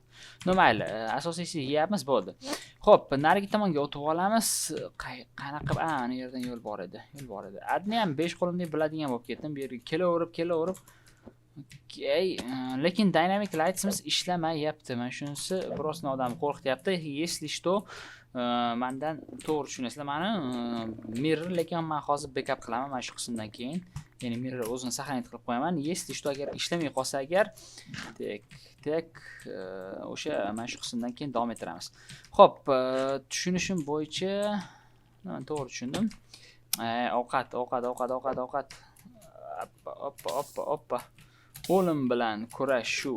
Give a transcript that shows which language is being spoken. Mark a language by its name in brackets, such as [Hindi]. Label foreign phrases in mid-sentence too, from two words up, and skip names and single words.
[Uzbek] No, mayli, asosiysi yeyapmiz, bo'ldi. Xo'p, narigi tomonga o'tib olamiz. Qanaqa? Ana yerdan yo'l bor edi. Adni ham 5 qo'limdek biladigan bo'lib ketdim. Bu yerga kelaverib. Okay, lekin [English] dynamic lightsimiz [Uzbek] ishlamayapti. Mana shunisi biroz odamni qo'rqityapti. [Russian] Если что, [Uzbek] mendan to'g'ri tushunasizlar. Meni mirror, lekin men hozir backup qilaman mana shu qismdan keyin. Ya'ni mirror o'zini saqlanib qilib qo'yaman. [Russian] Если что, [Uzbek] agar ishlamay qolsa agar o'sha mana shu qismdan keyin davom ettiramiz. Xo'p, tushunishim bo'yicha men to'g'ri tushundim. Ovqat. Oppa. O'lim bilan kurashuv.